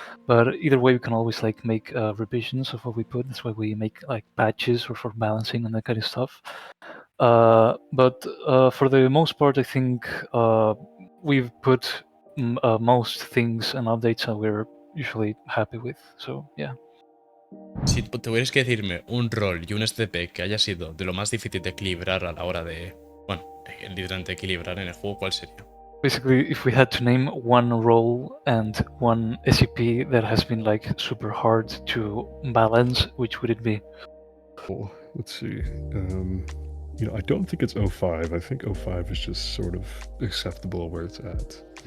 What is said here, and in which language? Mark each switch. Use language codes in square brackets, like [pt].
[en] But either way, we can always like make revisions of what we put. That's why we make like patches or for balancing and that kind of stuff. But for the most part, I think we've put most things and updates that we're usually happy with. So yeah. [es] Si tuvieras que decirme un rol y un SCP que haya sido de lo más difícil de equilibrar a la hora de, bueno, literalmente equilibrar en el juego, ¿cuál sería? [en] Basically, if we had to name one role and one SCP that has been like super hard to balance, which would it be? Well, let's see. You know, I don't think it's 05. I think 05 is just sort of acceptable where it's at.